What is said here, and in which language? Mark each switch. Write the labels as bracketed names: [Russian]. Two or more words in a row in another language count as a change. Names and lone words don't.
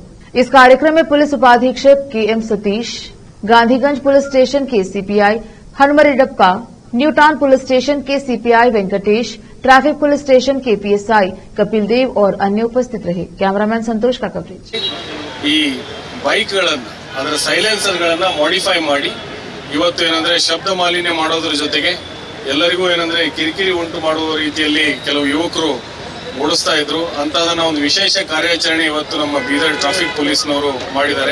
[Hindi] इस कार्यक्रम में पुलिस उपाधीक्षक केएम सतीश, गांधीगंज [English] police station [Hindi] के सीपीआई हनुमरिडप्पा, न्यूटाउन [English] police station [Hindi] के सीपीआई वेंकटेश, [English] traffic police station [Hindi] के पीएसआई कपिल देव और अन्य उपस्थित रहे। कैमरामैन संतोष का कवरेज। [Kannada] ಅದರ ಸೈಲೆನ್ಸರ್ಗಳನ್ನ ಮಾಡಿಫೈ ಮಾಡಿ ಇವತ್ತು ಏನಂದ್ರೆ ಶಬ್ದ ಮಾಲಿನ್ಯ ಮಾಡೋದ್ರ ಜೊತೆಗೆ ಎಲ್ಲರಿಗೂ ಏನಂದ್ರೆ ಕಿರಿಕಿರಿ ಉಂಟು ಮಾಡುವ ರೀತಿಯಲ್ಲಿ ಕೆಲವು ಯುವಕರು ಓಡಿಸ್ತಾ ಇದ್ರು ಅಂತದನ್ನ ಒಂದು ವಿಶೇಷ ಕಾರ್ಯಾಚರಣೆ ಇವತ್ತು ನಮ್ಮ ಬೀದರ್ [English] traffic police [Kannada] ಮಾಡಿದ್ದಾರೆ।